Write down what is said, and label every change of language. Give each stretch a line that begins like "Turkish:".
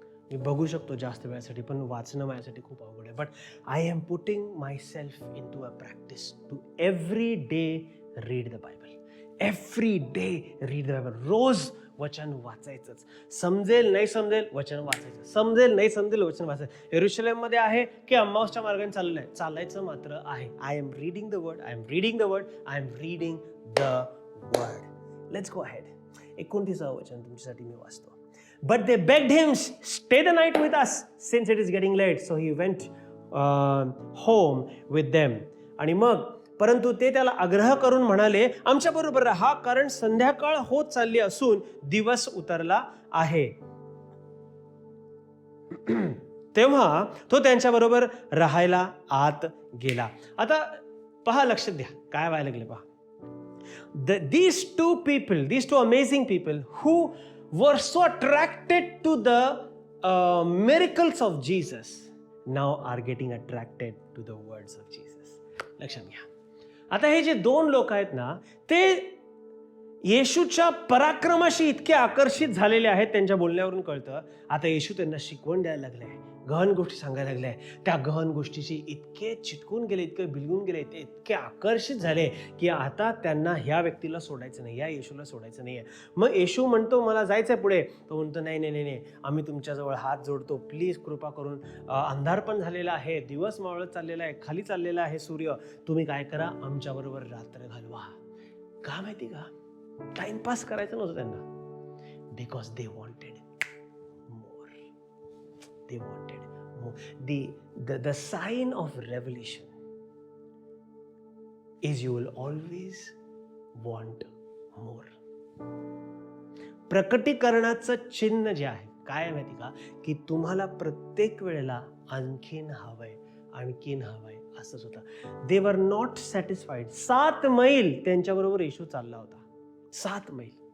Marathi: मी बघू शकतो जास्त वेळासाठी, पण वाचणं माझ्यासाठी खूप अवघड आहे.
English: But I am putting myself into a practice to every day read the Bible. Every day read the Bible.
Marathi: रोज वचन वाचायचंच. समजेल नाही समजेल वचन वाचायचं, समजेल नाही समजेल वचन वाचायचं. येरुशलेममध्ये आहे की अम्माऊसच्या मार्गाने चाललेलं आहे, चालायचं मात्र आहे.
English: I am reading the word, I am reading the word, I am reading the word. Let's go ahead.
Marathi: 29 वचन तुमच्यासाठी मी वाचतो.
English: But they begged him, stay the night with us since it is getting late. So he went home with them.
Marathi: आणि मग परंतु ते त्याला आग्रह करून म्हणाले, आमच्या बरोबर राहा, कारण संध्याकाळ होत चालली असून दिवस उतरला आहे. तेव्हा तो त्यांच्या बरोबर राहायला आत गेला. आता पहा, लक्षात द्या काय व्हायला लागले पहा.
English: These two amazing people who were so attracted to the miracles of Jesus now are getting attracted to the words of Jesus.
Marathi: लक्षात घ्या. आता हे जे दोन लोक आहेत ना, ते येशूच्या पराक्रमाशी इतके आकर्षित झालेले आहेत, त्यांच्या बोलण्यावरून कळतं. आता येशू त्यांना शिकवण द्यायला लागलाय, गहन गोष्टी सांगायला लागल्या. त्या गहन गोष्टीशी इतके चिटकून गेले, इतके बिलगून गेले, ते इतके आकर्षित झाले की आता त्यांना ह्या व्यक्तीला सोडायचं नाही, या येशूला सोडायचं नाही आहे. मग येशू म्हणतो मला जायचं आहे पुढे. तो म्हणतो नाही नाही नाही, आम्ही तुमच्याजवळ हात जोडतो, प्लीज कृपा करून. अंधार पण झालेला आहे, दिवस मावळत चाललेला आहे, खाली चाललेला आहे सूर्य. तुम्ही काय करा, आमच्याबरोबर रात्र घालवा. का माहिती का? टाइमपास करायचं नव्हतं त्यांना.
English: Because they wanted more. They wanted more. The sign of revelation is you will always want more.
Marathi: प्रकटीकरणाचं चिन्ह जे आहे काय माहिती का, की तुम्हाला प्रत्येक वेळेला आणखीन हवंय, आणखीन हवंय असंच होतं.
English: They were not satisfied.
Marathi: 7 मैल त्यांच्याबरोबर येशू चालला होता, 7 मैल.